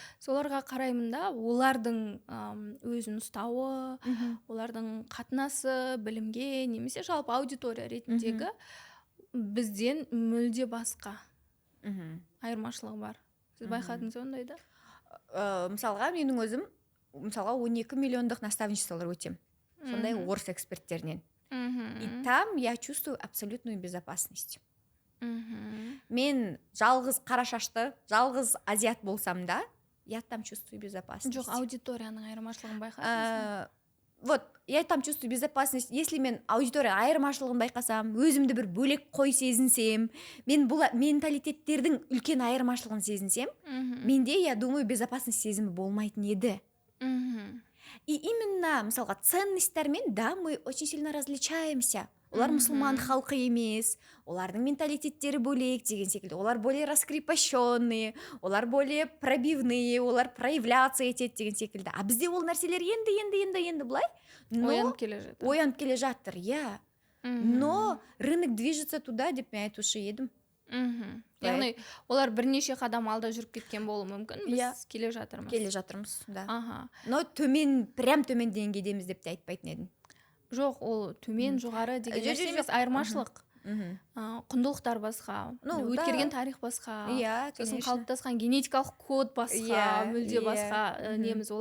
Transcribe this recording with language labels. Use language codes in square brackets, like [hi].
[kk] Соларға қараймын да, олардың өзін ұстауы, олардың қатынасы білімге, немесе жалпы аудитория ретіндегі бізден мүлде басқа айырмашылығы бар. Сіз байқадыңыз ондай да? Мысалға, менің өзім, мысалға 12 миллиондық наставничестволар өтем. Сондай орыс эксперттерінен. [ru] И там я чувствую абсолютную безопасность. [kk] Мен жалғыз қарашашты, жалғыз азиат болсам да, [ru] я там чувствую безопасность. [kk] Жоқ, аудиторияның айырмашылығын байқадыңыз. [ru] Вот, я там чувствую безопасность. [kk] Если мен аудитория айырмашылығын байқасам, өзімді бір бөлек қой сезінсем, мен бұл менталитеттердің үлкен айырмашылығын сезінсем, менде, [ru] я думаю, [kk] безопасность сезімі болмайтын еді. [ru] И именно, мысалға, ценностьтермен, да, мы очень сильно различаемся. [kk] Олар мұсылман халқы емес, олардың менталитеттері бөлек деген секілді. Олар [ru] более раскрепощенные, [kk] олар [ru] более пробивные, [kk] олар проявляться етеді деген секілді. А бізде ол нәрселер енді бұлай. Оянып келе жатыр, я. [ru] Но рынок движется туда, [kk] деп мен айтушы едім. Яғни, олар бірнеше қадам алда жүріп кеткен болуы мүмкін, біз келе жатырмыз. Келе жатырмыз, да. Но прям төмен деңгейдеміз деп те айтпайтын едім. Жоқ, ол төмен, жоғары деген нәрсе емес, айырмашылық. Құндылықтар басқа, өткерген тарих басқа, сосын қалыптасқан генетикалық код басқа, мүлде басқа неміз.